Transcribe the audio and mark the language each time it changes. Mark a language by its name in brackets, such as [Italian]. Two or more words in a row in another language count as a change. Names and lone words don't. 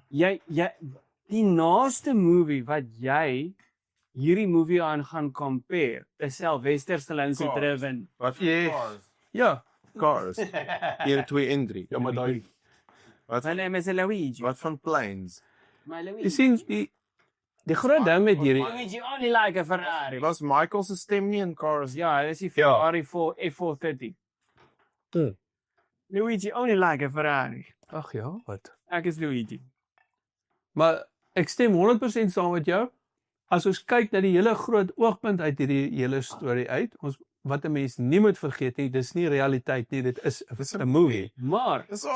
[Afrikaans] Jy die naaste movie wat jy hierdie movie aan gaan compare, is Sylvester Stallone se Driven. Wat Ja. Cars. 1 2 en 3. Ja, maar daai Sy naam is Luigi. Wat van planes? My jy Luigi. sien die groot ding met hierdie [English] Luigi only like a Ferrari. [Afrikaans] Was Michael se stem nie in Cars? Ja, dis die Ferrari F430. [English] Luigi only like a Ferrari. [Afrikaans] Ag ja, wat? Ek is Luigi. Maar ek stem 100% saam met jou. As ons kyk na die hele groot oogpunt uit hierdie hele storie uit, wat 'n mens nie moet vergeet nie, dis nie realiteit nie, dit is 'n movie. Maar Dis al